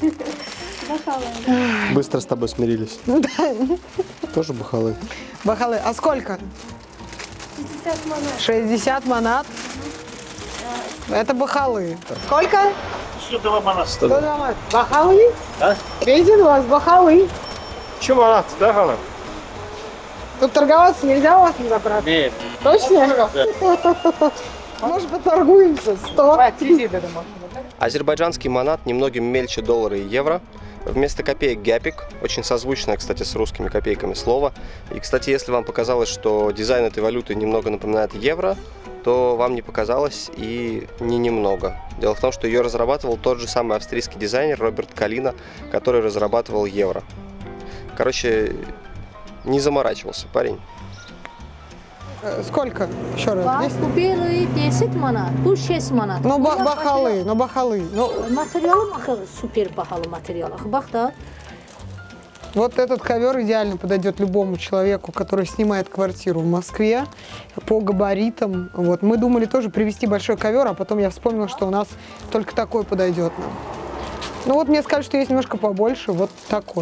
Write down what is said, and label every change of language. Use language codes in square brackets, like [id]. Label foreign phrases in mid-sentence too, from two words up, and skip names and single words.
[ru] Быстро с тобой смирились. Тоже бахалы. Бахалы. А сколько? 60 манат. 60 манат. Это бахалы. Сколько? 102 манат. 102 манат. Бахалы? Виден у вас бахалы. [az] İki manat da hanım. [ru] Тут торговаться нельзя у вас на заправке? Нет. Точно? Может, поторгуемся? 100. Азербайджанский манат немногим мельче доллара и евро. Вместо копеек гяпик, очень созвучное, кстати, с русскими копейками слово. И, кстати, если вам показалось, что дизайн этой валюты немного напоминает евро, то вам не показалось и не немного. Дело в том, что ее разрабатывал тот же самый австрийский дизайнер Роберт Калина, который разрабатывал евро. Короче, не заморачивался парень. Сколько? Еще раз. [az] Bax, 10? bu biri 10 manat, bu 6 manat. [ru] Ну, [az] Bunlar [ru] бахалы, ну, бахалы. Ну, [az] Materialı axı super bahalı material. Axı bax da. [ru] вот этот ковер идеально подойдет любому человеку, который снимает квартиру в Москве по габаритам. Вот. Мы думали тоже привезти большой ковер, а потом я вспомнила, что у нас только такой подойдет нам. Ну вот мне сказали, что есть немножко побольше, вот такой.